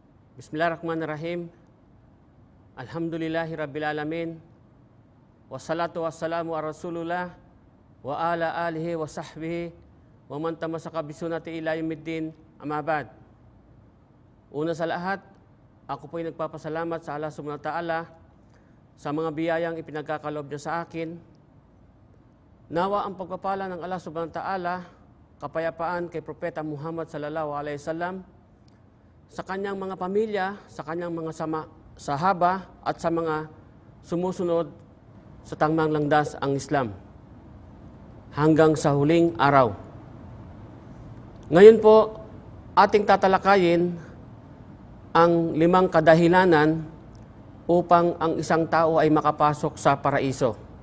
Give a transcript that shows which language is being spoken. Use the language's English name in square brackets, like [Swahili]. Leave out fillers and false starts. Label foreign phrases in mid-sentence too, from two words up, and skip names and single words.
[Arabic] بسم الله الرحمن الرحيم. الحمد لله رب العالمين. والصلاة والسلام على رسول الله وعلى آله وصحبه ومن تمسك بسنته إلى يوم الدين، أما بعد. [Filipino] Una sa lahat, ako po'y nagpapasalamat sa Allah [Arabic] سبحانه وتعالى [Filipino] sa mga biyayang ipinagkakaloob niya sa akin. Nawa ang pagpapala ng Allah [Arabic] سبحانه وتعالى, [Filipino] kapayapaan kay Propeta Muhammad [Arabic] صلى الله عليه وسلم, [Filipino] sa kanyang mga pamilya, sa kanyang mga sahaba at sa mga sumusunod sa tangmang landas ang Islam hanggang sa huling araw. Ngayon po, ating tatalakayin ang 5 kadahilanan upang ang isang tao ay makapasok sa paraiso.